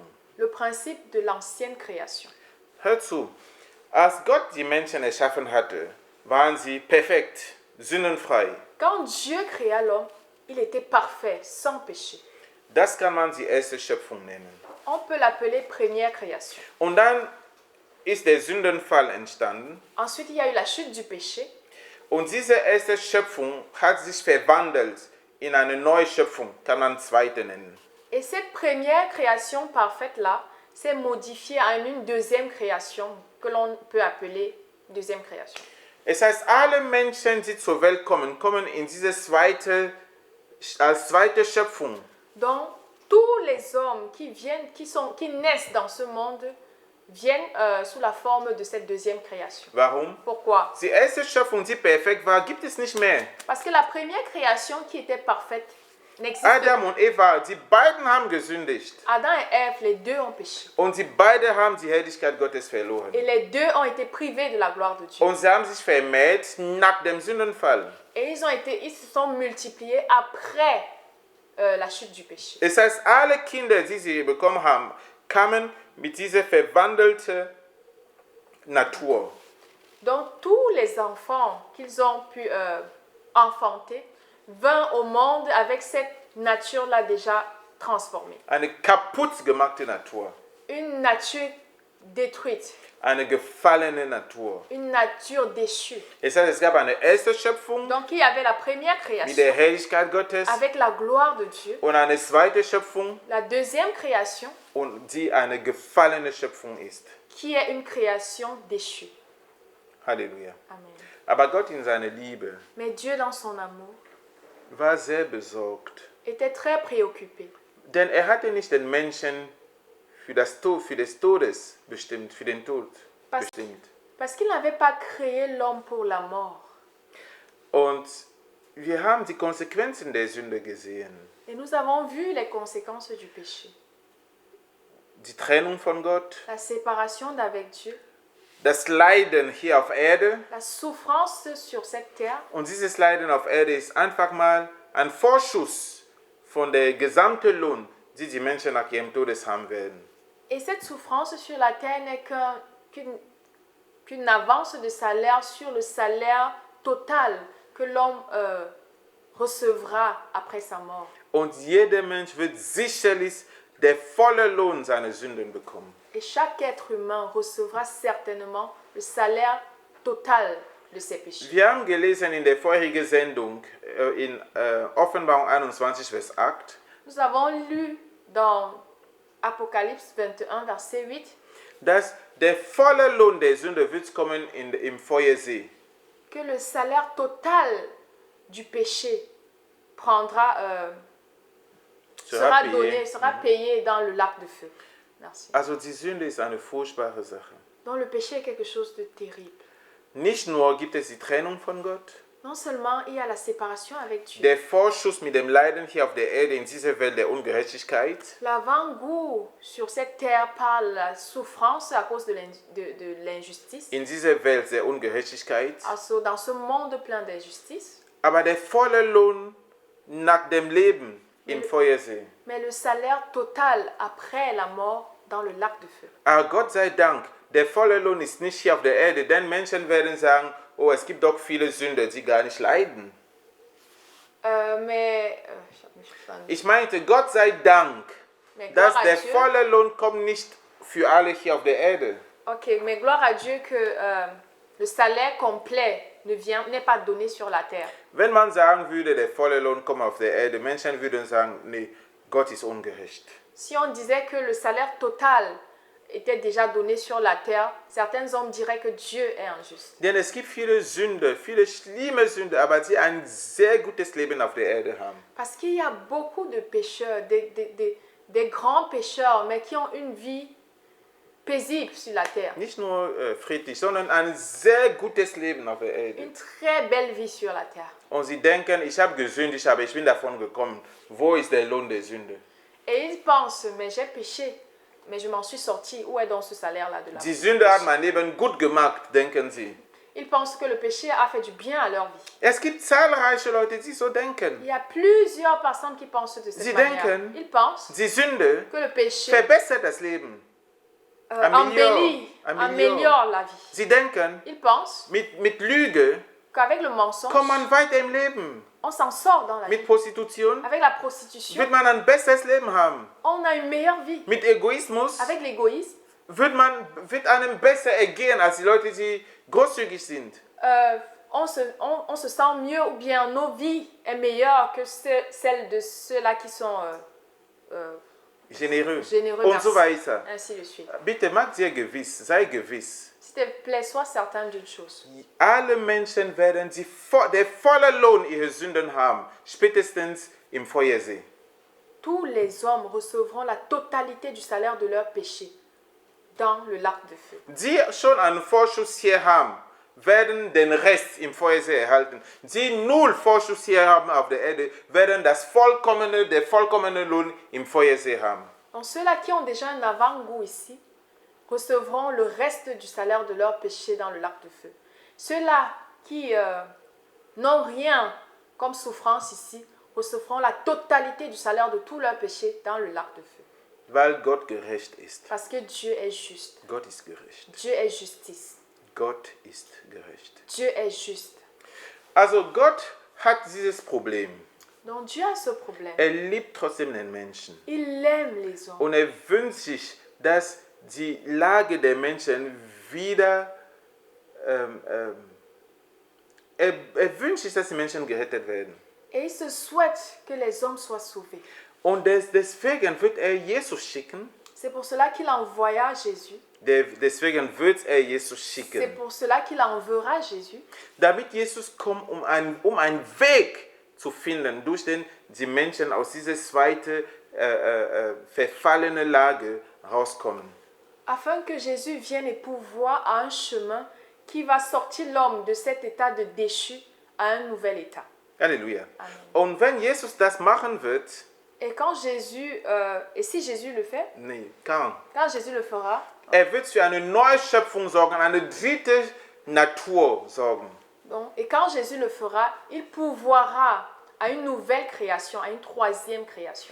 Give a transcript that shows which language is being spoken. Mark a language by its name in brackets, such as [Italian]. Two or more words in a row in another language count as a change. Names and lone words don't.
[French] Le principe de l'ancienne création. [German] Hör zu, als Gott die Menschen erschaffen hatte, waren sie perfekt, sündenfrei. [French] Quand Dieu créa l'homme, il était parfait, sans péché. [German] Das kann man die erste Schöpfung nennen. [French] On peut l'appeler première création. [German] Und dann ist der Sündenfall entstanden. [French] Ensuite, il y a eu la chute du péché. [German] Und diese erste Schöpfung hat sich verwandelt in eine neue Schöpfung, kann man zweite nennen. [French] Et cette première création parfaite-là s'est modifiée en une deuxième création que l'on peut appeler deuxième création. [German] Es heißt, alle Menschen, die zur Welt kommen, kommen in diese als zweite Schöpfung. [French] Donc, tous les hommes qui naissent dans ce monde viennent sous la forme de cette deuxième création. [German] Warum? [French] Pourquoi? [German] Die erste Schöpfung, die perfekt war, gibt es nicht mehr. [French] Parce que la première création qui était parfaite n'existe Adam pas. [German] und Eva, die beiden haben gesündigt. [French] Adam et Ève, les deux ont péché. [German] Und sie beide haben die Herrlichkeit Gottes verloren. [French] Et les deux ont été privés de la gloire de Dieu. [German] Und sie haben sich vermehrt nach dem Sündenfall. [French] Et ils se sont multipliés après la chute du péché. [German] Es heißt, alle Kinder, die sie bekommen haben, kamen mit dieser verwandelten Natur. [French] Donc tous les enfants qu'ils ont pu enfanter vinrent au monde avec cette nature-là déjà transformée. [German] Eine kaputt gemachte Natur. [French] Une nature détruite, [German] Eine gefallene Natur. [French] une nature déchue. [German] Es heißt, es gab eine erste Schöpfung [French] Donc il y avait la première [German] mit [French] création [German] der Herrlichkeit Gottes [French] avec la gloire de Dieu, [German] und eine zweite Schöpfung, [French] la deuxième création [German] und die eine gefallene Schöpfung ist. [French] qui est une création déchue. [German] Halleluja. [French] Amen. [German] Aber Gott in seiner Liebe [French] Mais Dieu dans son amour [German] war sehr besorgt. [French] était très préoccupé. [German] Denn er hatte nicht den Menschen für des Todes bestimmt, für den Tod bestimmt. [French] Parce qu'il n'avait pas créé l'homme pour la mort. [German] Und wir haben die Konsequenzen der Sünde gesehen. [French] Et nous avons vu les conséquences du péché. [German] Die Trennung von Gott, [French] La séparation d'avec Dieu, [German] das Leiden hier auf Erde. [French] la souffrance sur cette terre. [German] Und dieses Leiden auf Erde ist einfach mal ein Vorschuss von der gesamten Lohn, die die Menschen nach ihrem Todes haben werden. [French] Et cette souffrance sur la terre n'est qu'une avance de salaire sur le salaire total que l'homme recevra après sa mort. [German] Und jeder Mensch wird sicherlich der volle Lohn seiner Sünden bekommen. [French] Et chaque être humain recevra certainement le salaire total de ses péchés. [German] Wir haben gelesen in der vorherigen Sendung in Offenbarung 21, Vers 8, [French] Nous avons lu dans Apocalypse 21, verset 8, [German] dass der volle Lohn der Sünde wird kommen im Feuersee. [French] que le salaire total du péché sera donné, sera payé dans le lac de feu. Merci. [German] Also die Sünde ist eine furchtbare Sache. [French] Donc le péché est quelque chose de terrible. [German] Nicht nur gibt es die Trennung von Gott, [French] Non seulement il y a la séparation avec Dieu, [German] der Vorschuss mit dem Leiden hier auf der Erde in dieser Welt der Ungerechtigkeit, [French] l'avant-goût sur cette terre par la souffrance à cause de l'injustice, [German] in dieser Welt der Ungerechtigkeit, [French] also dans ce monde plein d'injustice, [German] aber der volle Lohn nach dem Leben im Feuersee. [French] mais le salaire total après la mort dans le lac de feu. [German] Aber Gott sei Dank, der volle Lohn ist nicht hier auf der Erde, denn Menschen werden sagen, oh, es gibt doch viele Sünder, die gar nicht leiden. Ich meinte, Gott sei Dank, dass der volle Lohn kommt nicht für alle hier auf der Erde. [French] Ok, mais gloire à Dieu que le salaire complet n'est pas donné sur la terre. [German] Wenn man sagen würde, der volle Lohn kommt auf der Erde, Menschen würden sagen, nee, Gott ist ungerecht. [French] Si on disait que le salaire total était déjà donné sur la terre, certains hommes diraient que Dieu est injuste. [German] Denn es gibt viele Sünder, viele schlimme Sünder, aber die ein sehr gutes Leben auf der Erde haben. [French] Parce qu'il y a beaucoup de pécheurs, des grands pécheurs, mais qui ont une vie paisible sur la terre. [German] Nicht nur friedlich, sondern ein sehr gutes Leben auf der Erde. [French] Une très belle vie sur la terre. [German] Und sie denken, ich habe gesündigt, aber ich bin davon gekommen. Wo ist der Lohn der Sünde? [French] Et ils pensent, mais j'ai péché, mais je m'en suis sorti. Où est donc ce salaire-là de la [German] Die Sünde hat mein Leben gut gemacht, denken sie. [French] Ils pensent que le péché a fait du bien à leur vie. [German] Es gibt zahlreiche Leute, die so denken. [French] Il y a plusieurs personnes qui pensent de cette [German] Sie [French] manière. [German] denken, [French] Ils pensent [German] Die Sünde [French] que le péché [German] verbessert das Leben. [French] améliore la vie. [German] Sie denken, [French] Ils pensent [German] mit Lüge [French] qu'avec le mensonge, [German] kommt man weiter im Leben. [French] on s'en sort dans la vie. [German] Mit Prostitution [French] Avec la prostitution, [German] wird man ein besseres Leben haben. [French] on a une meilleure vie. [German] Mit Egoismus [French] Avec l'égoïsme, [German] wird einem besser ergehen als die Leute, die großzügig sind. [French] on se sent mieux ou bien nos vies est meilleure que celle de ceux-là qui sont Généreux. généreux. [German] Und [French] Merci. [German] so weiter. [French] Ainsi de suite. [German] Bitte mach dir gewiss, sei gewiss. [French] S'il te plaît, sois certain d'une chose. [German] Alle Menschen werden der volle Lohn ihrer Sünden haben, spätestens im Feuersee. [French] Tous les hommes recevront la totalité du salaire de leur péché dans le lac de feu. [German] Die schon einen Vorschuss hier haben, werden den Rest im Feuersee erhalten. Die null Vorschuss hier haben auf der Erde, werden der vollkommene Lohn im Feuersee haben. [French] Donc ceux-là qui ont déjà un avant-goût ici recevront le reste du salaire de leur péché dans le lac de feu. Ceux-là qui n'ont rien comme souffrance ici recevront la totalité du salaire de tout leur péché dans le lac de feu. [German] Weil Gott gerecht ist. [French] Parce que Dieu est juste. [German] Gott ist gerecht. [French] Dieu est justice. [German] Gott ist gerecht. [French] Dieu est juste. [German] Also Gott hat dieses Problem. [French] Donc Dieu a ce problème. [German] Liebt trotzdem den Menschen. [French] Il aime les hommes. [German] Und wünscht sich, dass die Lage der Menschen wieder wünscht sich, dass die Menschen gerettet werden. [French] Et il se souhaite que les hommes soient sauvés. [German] Und deswegen wird Jesus schicken. [French] C'est pour cela qu'il envoya Jésus. [German] Deswegen wird Jesus [French] C'est [German] schicken. [French] pour cela qu'il enverra Jésus. [German] Damit Jesus kommt, um einen Weg zu finden, durch den die Menschen aus dieser zweiten verfallenen Lage rauskommen. [French] Afin que Jésus vienne et pourvoie à un chemin qui va sortir l'homme de cet état de déchu à un nouvel état. [German] Halleluja. [French] Amen. [German] Und wenn Jesus das machen wird, [French] Et quand Jésus, et si Jésus le fait, quand Jésus le fera, [German] wird für eine neue Schöpfung sorgen, eine dritte Natur sorgen. [French] donc, et quand Jésus le fera, il pourvoira à une nouvelle création, à une troisième création.